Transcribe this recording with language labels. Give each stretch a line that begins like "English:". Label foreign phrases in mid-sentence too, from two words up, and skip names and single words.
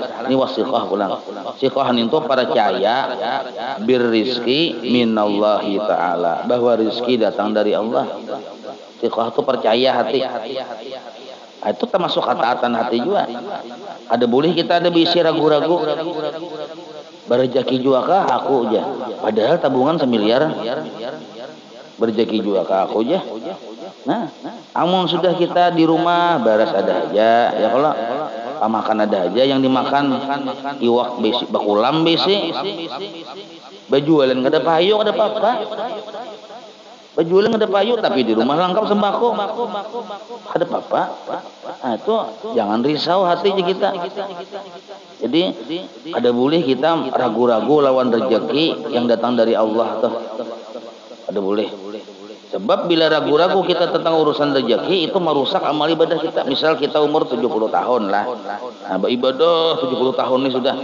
Banjar: Ini wasiqah pulang.
Indonesian: Siqah itu percaya
Arabic: birrizki minallahi ta'ala,
Indonesian: bahwa rizki datang dari Allah. Siqah itu percaya hati. Nah, itu termasuk ketaatan hati juga.
Banjar: Ada boleh kita ada bisi ragu-ragu. Berjaki juga kah aku aja, padahal tabungan 1 miliar. Berjaki juga kah aku aja. Nah, amun sudah kita di rumah baras ada aja, ya kalau makan ada aja yang dimakan, iwak besi, bakulam besi, bajualan nggak ada payu, nggak ada apa-apa. Bajualan nggak ada payu, tapi di rumah lengkap sembako, ada apa-apa.
Indonesian: Nah, itu jangan risau hatinya kita.
Banjar: Jadi ada boleh kita ragu-ragu lawan rezeki yang datang dari Allah tuh. Ada boleh.
Indonesian: Sebab bila ragu-ragu kita tentang urusan rezeki itu merusak amal ibadah kita. Misal kita umur 70 tahun lah. Nah, ibadah 70 tahun nih sudah.